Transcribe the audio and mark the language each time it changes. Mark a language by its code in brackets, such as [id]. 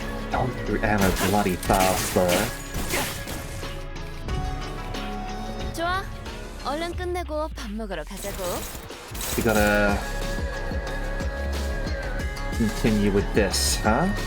[en] Going through ammo bloody fast though. [ko] 좋아. 얼른 끝내고 밥 먹으러 가자고. [en] We gotta continue with this, huh?